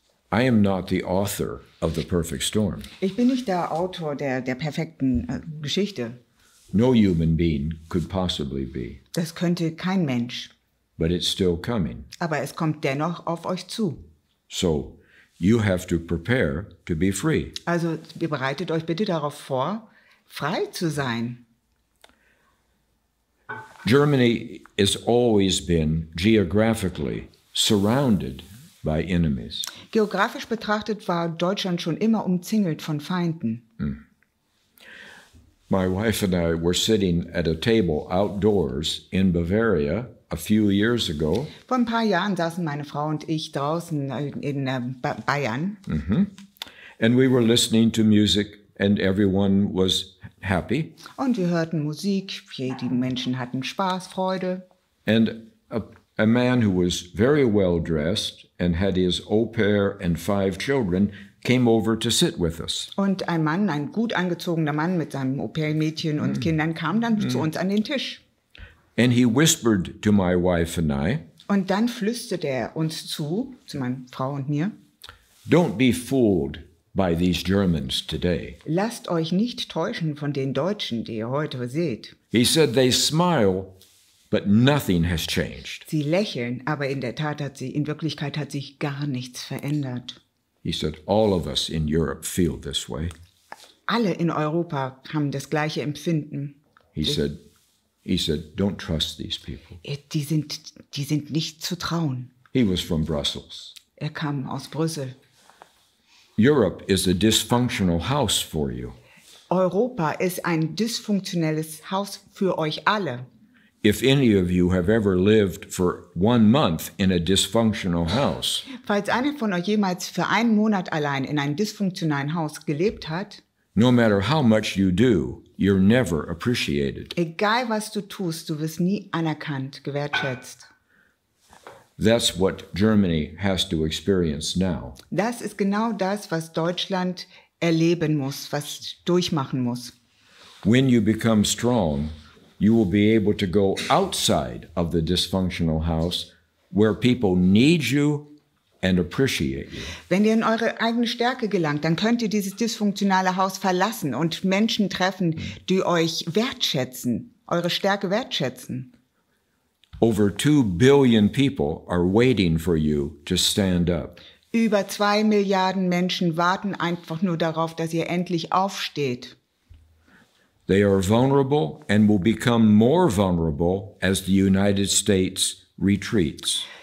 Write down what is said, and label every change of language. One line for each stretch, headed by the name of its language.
English: I am not the author of The Perfect Storm.
German: Ich bin nicht der Autor der perfekten Geschichte.
English: No human being could possibly be.
German: Das könnte kein Mensch.
English: But it's still coming.
German: Aber es kommt dennoch auf euch zu.
English: So you have to prepare to be free.
German: Also bereitet euch bitte darauf vor, frei zu sein.
English: Germany has always been geographically surrounded by enemies.
German: Geografisch betrachtet war Deutschland schon immer umzingelt von Feinden.
English: My wife and I were sitting at a table outdoors in Bavaria a few years ago,
German: Vor ein paar Jahren saßen meine Frau und ich draußen in Bayern
English: and we were listening to music, and everyone was happy.
German: und wir hörten Musik. Die Menschen hatten Spaß, Freude.
English: And a man who was very well dressed and had his au pair and 5 children came over to sit with us.
German: Und ein Mann, ein gut angezogener Mann mit seinem Au-pair-Mädchen und Kindern kam dann zu uns an den Tisch.
English: And he whispered to my wife and I,
German: Und dann flüsterte er uns zu meiner Frau und mir,
English: "Don't be fooled by these Germans today."
German: lasst euch nicht täuschen von den Deutschen, die ihr heute seht.
English: He said they smile, but nothing has changed.
German: Sie lächeln, aber in Wirklichkeit hat sich gar nichts verändert.
English: He said all of us in Europe feel this way.
German: Alle in Europa haben das gleiche Empfinden.
English: He said, don't trust these people.
German: Die sind nicht zu trauen.
English: He was from Brussels.
German: Er kam aus Brüssel.
English: Europe is a dysfunctional house for you.
German: Europa ist ein dysfunktionelles Haus für euch alle.
English: If any of you have ever lived for 1 month in a dysfunctional house,
German: Falls einer von euch jemals für einen Monat allein in einem dysfunktionalen Haus gelebt hat,
English: no matter how much you do, you're never appreciated.
German: egal was du tust, du wirst nie anerkannt, gewertschätzt.
English: That's what Germany has to experience now.
German: Das ist genau das, was Deutschland erleben muss, was durchmachen muss.
English: When you become strong, you will be able to go outside of the dysfunctional house where people need you and appreciate you.
German: Wenn ihr in eure eigene Stärke gelangt, dann könnt ihr dieses dysfunktionale Haus verlassen und Menschen treffen, die euch wertschätzen, eure Stärke wertschätzen.
English: Over 2 billion people are waiting for you to stand up.
German: Über 2 Milliarden Menschen warten einfach nur darauf, dass ihr endlich aufsteht.
English: They are vulnerable and will become more vulnerable as the United States retreats.